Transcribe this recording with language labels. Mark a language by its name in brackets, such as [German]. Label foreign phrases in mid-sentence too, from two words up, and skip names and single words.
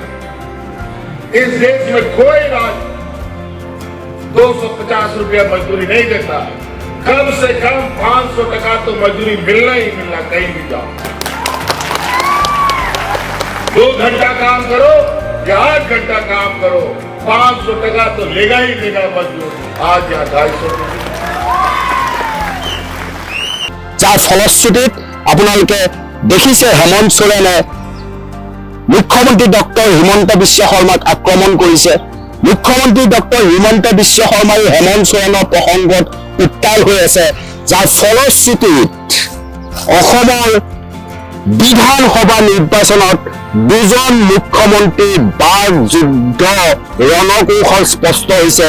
[Hindi] इस देश में कोई राज्य 250 रुपया मजदूरी नहीं देता। कम से कम 500 टका तो मजदूरी मिलना ही मिलना, कहीं भी जाओ। 2 घंटा काम करो या 8 घंटा काम करो, 500 टका तो लेगा ही लेगा मजदूर। आज यहाँ 250। [Assamese] যাৰ ফলশ্ৰুতিত আপোনালোকে দেখিছে হেমন্ত সোৰেনে মুখ্যমন্ত্ৰী ডক্টৰ হিমন্ত বিশ্ব শৰ্মাক আক্ৰমণ কৰিছে। মুখ্যমন্ত্ৰী ডক্টৰ হিমন্ত বিশ্ব শৰ্মাই হেমন্ত সোৰেনৰ প্ৰসংগত উত্তাল হৈ আছে, যাৰ ফলশ্ৰুতিত অসমৰ বিধানসভা নিৰ্বাচনত 2জন মুখ্যমন্ত্ৰীৰ বাক যুদ্ধ ৰণকৌশল স্পষ্ট হৈছে।